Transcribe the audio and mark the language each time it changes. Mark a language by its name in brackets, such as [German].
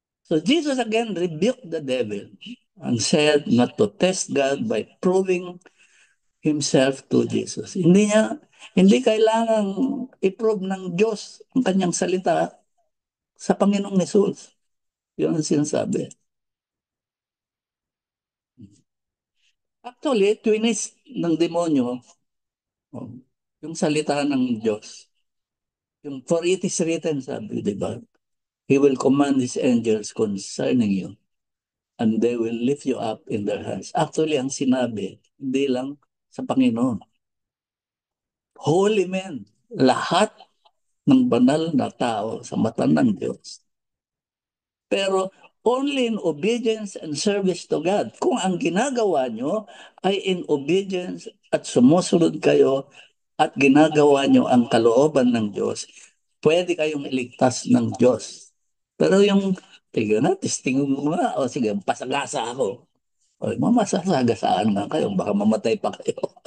[English] So Jesus again rebuked the devil and said not to test God by proving himself to Jesus. [Filipino] Hindi kailangang i-prove ng Diyos ang kanyang salita sa Panginoong Jesus. Yun ang sinasabi. Actually, twinis ng demonyo, oh, yung salita ng Diyos. Yung [English] for it is written, [Filipino] sabi, di ba? [English] He will command his angels concerning you and they will lift you up in their hands. [Filipino] Actually, ang sinabi, hindi lang sa Panginoon. [English] Holy men, [Filipino] lahat ng banal na tao sa mata ng Diyos. Pero [English] only in obedience and service to God. [Filipino] Kung ang ginagawa nyo ay [English] in obedience [Filipino] at sumusunod kayo at ginagawa nyo ang kalooban ng Diyos, pwede kayong iligtas ng Diyos. Pero yung, tignan na, testing mo nga, o sige, pasagasa ako. O, mamasasagasaan nga kayo, baka mamatay pa kayo.